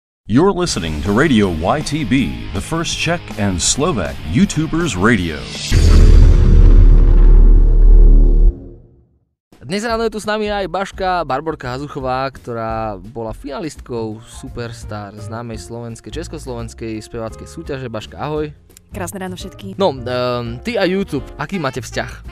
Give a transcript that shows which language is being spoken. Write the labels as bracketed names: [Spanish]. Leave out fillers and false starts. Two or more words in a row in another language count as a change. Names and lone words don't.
[English] You're listening to Radio YTB, the first Czech and Slovak YouTubers radio. [Slovak] Dnes ráno je tu s nami aj Baška Barborka Hazuchová, ktorá bola finalistkou Superstar známej československej speváckej súťaže. Baška, ahoj. Krásne ráno všetky. No, ty a YouTube, aký máte vzťah?